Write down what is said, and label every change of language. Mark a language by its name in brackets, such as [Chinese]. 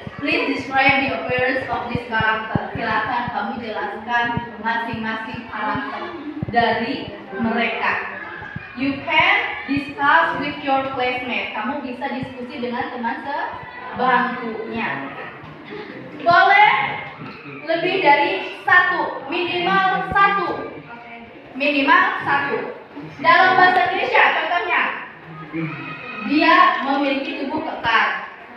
[English] Please describe the appearance of this character. [Indonesian] Silakan kamu jelaskan masing-masing karakter dari mereka. [English] You can discuss with your classmate. [Indonesian] Kamu bisa diskusi dengan teman sebangkunya. Boleh lebih dari satu, minimal satu. Minimal satu. Dalam bahasa Indonesia contohnya, dia memiliki tubuh kekar.